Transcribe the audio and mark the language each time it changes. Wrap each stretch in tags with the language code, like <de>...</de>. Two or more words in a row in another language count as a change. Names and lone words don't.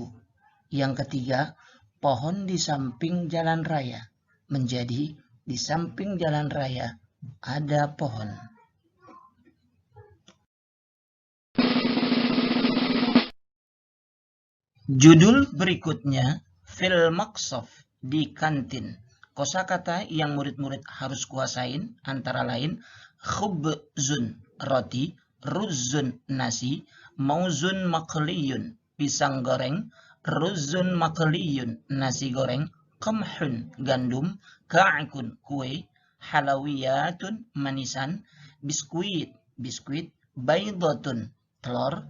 <id>Yang ketiga, pohon di samping jalan raya menjadi di samping jalan raya ada pohon. Judul berikutnya,</id> <ar>في المقصف,</ar> <id>di kantin. Kosakata yang murid-murid harus kuasain antara lain khubzun, roti, ruzun, nasi,</id> <ar>موز مقلي,</ar> <id>pisang goreng, ruzun makliyun, nasi goreng, qamhun, gandum, ka'kun, kue, halawiyatun, manisan, biskuit, baydatun, telur,</id>